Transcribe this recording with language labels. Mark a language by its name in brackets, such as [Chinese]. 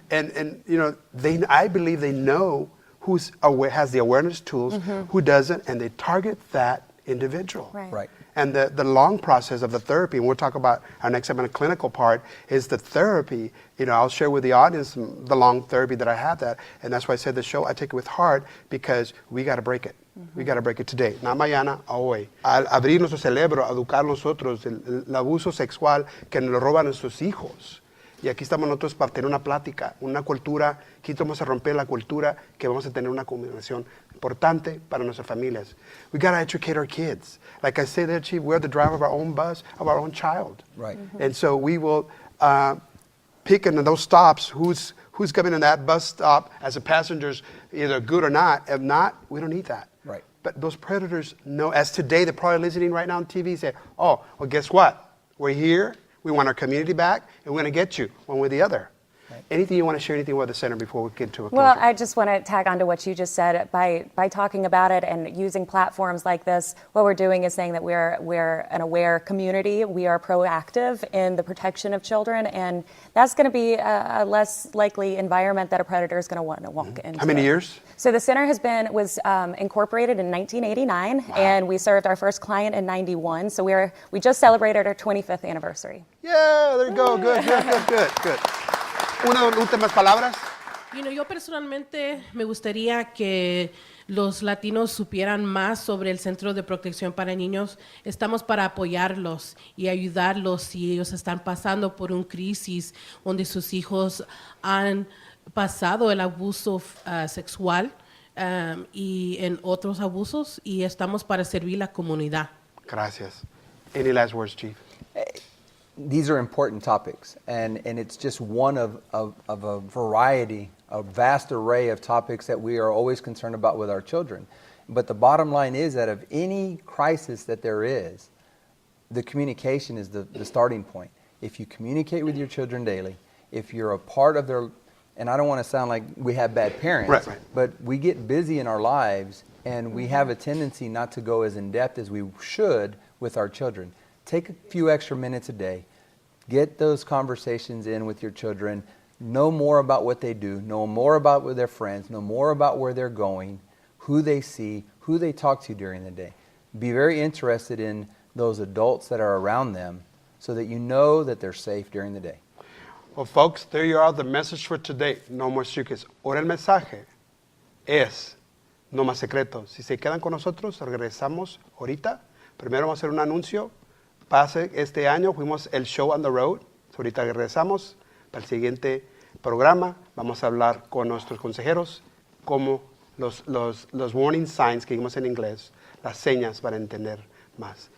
[English] And you know, I believe they know who's aware, has the awareness tools, who doesn't, and they target that individual. Right. And the long process of the therapy, and we'll talk about our next segment, the clinical part, is the therapy. You know, I'll share with the audience the long therapy that I have that, and that's why I said the show, I take it with heart because we got to break it. We got to break it today, not [Spanish] mañana, hoy. Al abrir nuestro cerebro, educar nosotros, el abuso sexual que nos lo roban nuestros hijos. Y aquí estamos nosotros para tener una plática, una cultura, aquí vamos a romper la cultura, que vamos a tener una comunicación importante para nuestras familias. [English] We got to educate our kids. Like I say there, Chief, we're the driver of our own bus, of our own child. Right. And so we will pick in those stops who's coming in that bus stop as a passengers, either good or not. If not, we don't need that. Right. But those predators know, as today, they're probably listening right now on TV, say, oh, well, guess what? We're here. We want our community back, and we're going to get you one way or the other. Right. Anything you want to share, anything with the center before we get to a closure? Well, I just want to tag on to what you just said. By talking about it and using platforms like this, what we're doing is saying that we're an aware community. We are proactive in the protection of children, and that's going to be a less likely environment that a predator is going to want to walk into. How many years? So the center was incorporated in 1989, and we served our first client in 91. So we just celebrated our 25th anniversary. Yeah, there you go. Good. [Spanish] Unas últimas palabras. Yo personalmente me gustaría que los latinos supieran más sobre el Centro de Protección para Niños. Estamos para apoyarlos y ayudarlos si ellos están pasando por una crisis donde sus hijos han pasado el abuso sexual y en otros abusos, y estamos para servir la comunidad. Gracias. [English] Any last words, Chief? These are important topics, and it's just one of a variety, a vast array of topics that we are always concerned about with our children. But the bottom line is that of any crisis that there is, the communication is the starting point. If you communicate with your children daily, if you're a part of their, and I don't want to sound like we have bad parents, right. but we get busy in our lives, and we have a tendency not to go as in-depth as we should with our children. Take a few extra minutes a day. Get those conversations in with your children. Know more about what they do. Know more about with their friends. Know more about where they're going, who they see, who they talk to during the day. Be very interested in those adults that are around them so that you know that they're safe during the day. Well, folks, there you are, the message for today. No more secrets. [Spanish] Ahora el mensaje es no más secretos. Si se quedan con nosotros, regresamos ahorita. Primero vamos a hacer un anuncio. Pase este año, fuimos el [English] show on the road. [Spanish] Ahorita regresamos para el siguiente programa. Vamos a hablar con nuestros consejeros como los [English] warning signs [Spanish] que vimos en inglés, las señas para entender más.